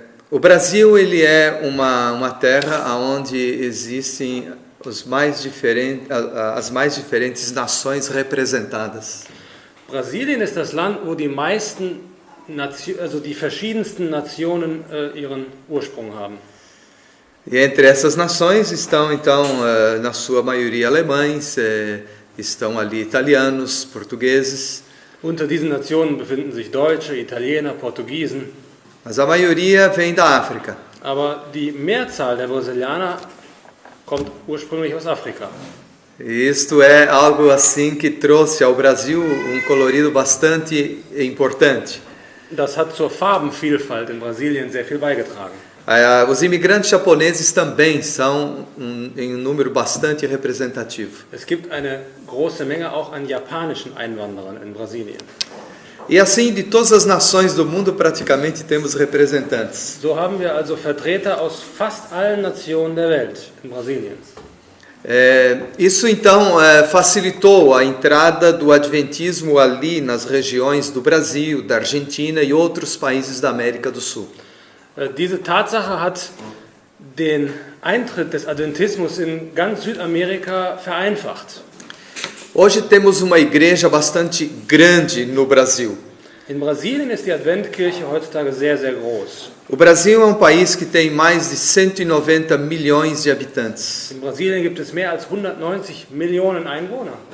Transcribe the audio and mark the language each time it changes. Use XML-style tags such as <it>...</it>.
<pt>O Brasil ele é uma terra onde existem as mais diferentes nações representadas.</pt> <de>Brasilien ist das Land, wo die meisten, also die verschiedensten Nationen ihren Ursprung haben.</de> <pt>E entre essas nações estão então, na sua maioria alemães, estão ali italianos, portugueses.</pt> <de>Unter diesen Nationen befinden sich Deutsche, Italiener, Portugiesen.</de> <pt>Mas a maioria vem da África.</pt> <de>Aber die Mehrzahl der Brasilianer kommt ursprünglich aus Afrika.</de> <pt>Isto é algo assim que trouxe ao Brasil colorido bastante importante.</pt> <de>Das hat zur Farbenvielfalt in Brasilien sehr viel beigetragen.</de> <pt>Os imigrantes japoneses também são em número bastante representativo.</pt> <de>Es gibt eine große Menge auch an japanischen Einwanderern in Brasilien.</de> <pt>E assim, de todas as nações do mundo, praticamente temos representantes.</pt> <de>So haben wir also Vertreter aus fast allen Nationen der Welt in Brasilien.</de> <pt>Isso então facilitou a entrada do adventismo ali nas regiões do Brasil, da Argentina e outros países da América do Sul.</pt> <de>Diese Tatsache hat den Eintritt des Adventismus in ganz Südamerika vereinfacht.</de> <pt>Hoje temos uma igreja bastante grande no Brasil.</pt> <de>In Brasilien ist die Adventkirche heutzutage sehr, sehr groß.</de> <pt>O Brasil é um país que tem mais de 190 milhões de habitantes.</pt> <de>In Brasilien gibt es mehr als 190 Millionen Einwohner.</de>